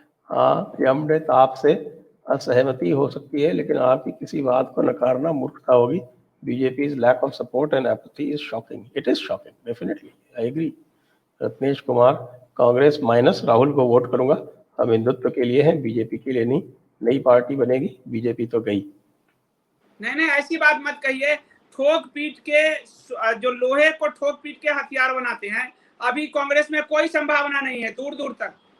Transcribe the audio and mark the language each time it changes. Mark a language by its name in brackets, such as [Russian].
[Hindi] हाँ, अमृत, आपसे असहमति हो सकती है, लेकिन आपकी किसी बात को नकारना मूर्खता होगी। [English] BJP's lack of support and apathy is shocking. It is shocking, definitely. I agree. [Hindi] Ratnesh Kumar, Congress minus Rahul को वोट करूंगा। हम हिंदुत्व के लिए हैं, बीजेपी के लिए नहीं। नई पार्टी बनेगी, बीजेपी तो गई। नहीं, ऐसी बात मत कहिए। ठोक पीट के जो लोहे को ठोक पीट के हथियार बनाते हैं, अभी कांग्रेस में कोई संभावना नहीं है दूर दूर तक।